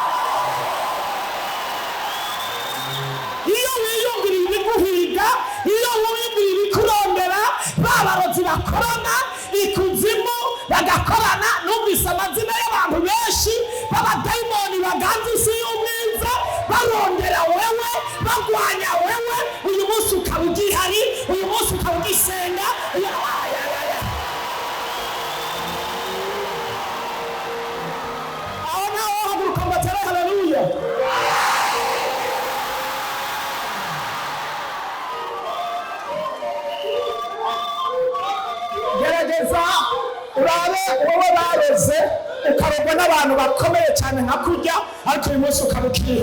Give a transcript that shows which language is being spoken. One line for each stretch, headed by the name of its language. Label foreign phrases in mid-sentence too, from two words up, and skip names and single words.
Rundi: Iyo wiyumviriye ibiguhiga, iyo wiyumviriye ibikurondera, babarozi bakorana ikuzimu bagakorana. Numvise amazina y'abantu benshi b'abadayimoni baganza isi y'umwiza, barondera wewe, bagwanya wewe. Uyu munsi ukaba ugihari, uyu munsi ukaba ugisenga. Aho naho haguruka mbatere haleluya. Gerageza urabe wowe bareze ukarogwa n'abantu bakomeye cyane nka kurya, ariko uyu munsi ukaba ukiriho.